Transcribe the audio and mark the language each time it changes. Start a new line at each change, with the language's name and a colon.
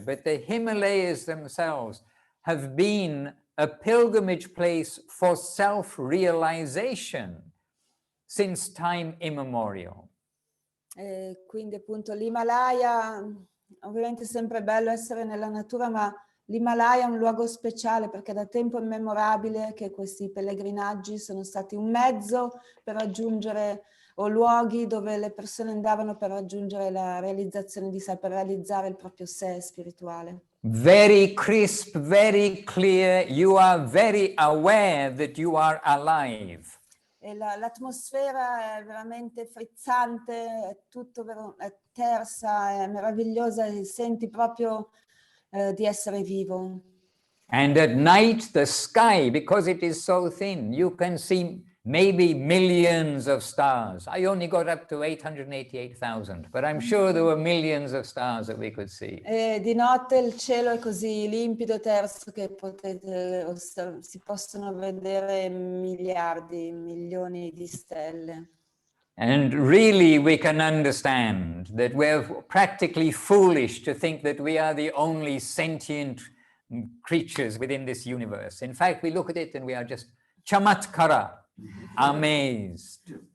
English: But the Himalayas themselves have been a pilgrimage place for self-realization since time immemorial.
Italian: Quindi appunto l'Himalaya, ovviamente è sempre bello essere nella natura, ma l'Himalaya è un luogo speciale perché da tempo immemorabile che questi pellegrinaggi sono stati un mezzo per raggiungere, o luoghi dove le persone andavano per raggiungere la realizzazione di sé, per realizzare il proprio sé spirituale.
English: Very crisp, very clear, you are very aware that you are alive.
Italian: E l'atmosfera è veramente frizzante, è tutto è tersa, è meravigliosa, e senti proprio di essere vivo.
English: And at night, the sky, because it is so thin, you can see maybe millions of stars. I only got up to 888,000, but I'm sure there were millions of stars that we could see.
Italian: E di notte il cielo è così limpido e terso che si possono vedere miliardi, milioni di stelle.
English: And really we can understand that we're practically foolish to think that we are the only sentient creatures within this universe. In fact, we look at it and we are just chamatkara, amazed.